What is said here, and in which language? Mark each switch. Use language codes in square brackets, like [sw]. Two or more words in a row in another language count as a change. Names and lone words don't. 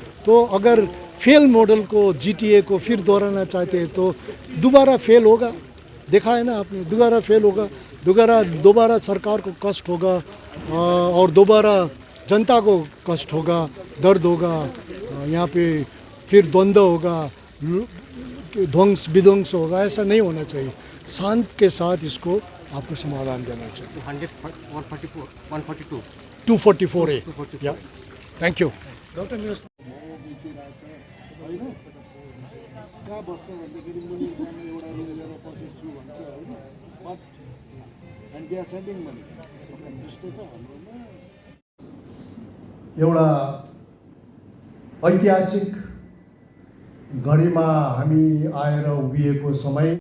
[hi] तो अगर [en] fail model [hi] को GTA को फिर दोहराना चाहते हैं तो दोबारा फेल होगा, देखा है ना आपने, दोबारा फेल होगा, दोबारा सरकार को कष्ट होगा, और दोबारा जनता को कष्ट होगा, दर्द होगा, यहाँ पे फिर द्वंद्व होगा, ध्वंस विध्वंस होगा। ऐसा नहीं होना चाहिए, शांत के साथ इसको आपको समाधान देना चाहिए। 244A या [en] thank you. [ne] कहाँ बस्छ भन्दाखेरि मैले जाने एउटा लिएर बसेको छु भन्छ होइन, [en] but and they are sending money [ne] त्यस्तो त हाम्रोमा एउटा ऐतिहासिक घडीमा हामी आएर उभिएको समय